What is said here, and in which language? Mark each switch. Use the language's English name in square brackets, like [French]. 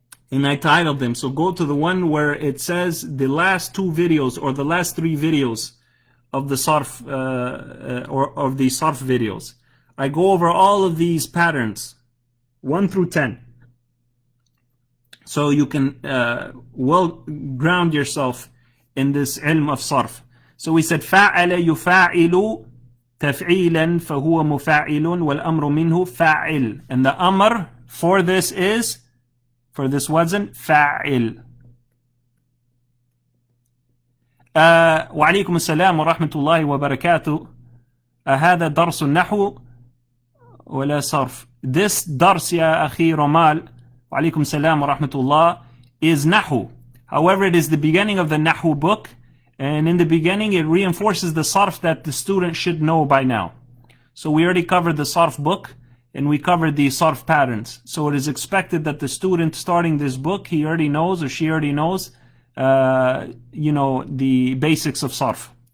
[English] And I titled them. So go to the one where it says the last 2 videos or the last 3 videos of the sarf or of the sarf videos. I go over all of these patterns, 1 through 10. So you can well ground yourself in this ilm of sarf. So we said [Arabic] فَعَلَ يُفَاعِلُ تَفْعِيلًا فَهُوَ مُفَاعِلٌ وَالْأَمْرُ مِنْهُ فَاعِل. [English] And the amr for this is, for this wazn, فَاعِل. [Arabic] وعليكم السلام ورحمة الله وبركاته. هذا درس النحو ولا صرف. [English] This dars [Arabic] يا أخي رمال, وعليكم السلام ورحمة الله, [English] is Nahu. However, it is the beginning of the Nahu book, and in the beginning it reinforces the sarf that the student should know by now. So we already covered the sarf book, and we covered the sarf patterns. So it is expected that the student starting this book, he already knows or she already knows, the basics of sarf.